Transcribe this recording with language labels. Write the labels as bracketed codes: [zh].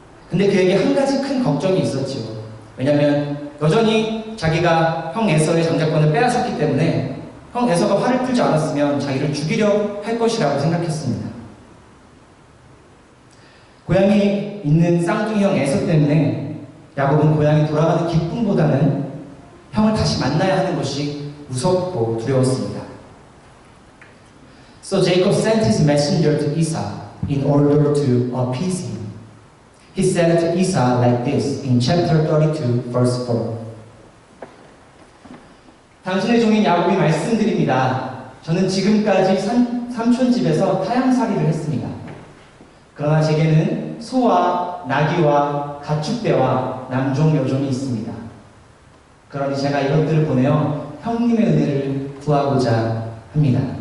[ko] 근데 그에게 한 가지 큰 걱정이 있었죠. 왜냐하면 여전히 자기가 형 에서의 장자권을 빼앗았기 때문에 형 에서가 화를 풀지 않았으면 자기를 죽이려 할 것이라고 생각했습니다. 고향에 있는 쌍둥이 형 에서 때문에 야곱은 고향에 돌아가는 기쁨보다는 형을 다시 만나야 하는 것이 무섭고 두려웠습니다. [en] So Jacob sent his messenger to Esau in order to appease him. He said to Esau like this in chapter 32, verse 4. [ko] 당신의 종인 야곱이 말씀드립니다. 저는 지금까지 삼촌 집에서 타향살이를 했습니다. 그러나 제게는 소와 나귀와 가축대와 남종 여종이 있습니다. 그러니 제가 이것들을 보내어 형님의 은혜를 구하고자 합니다.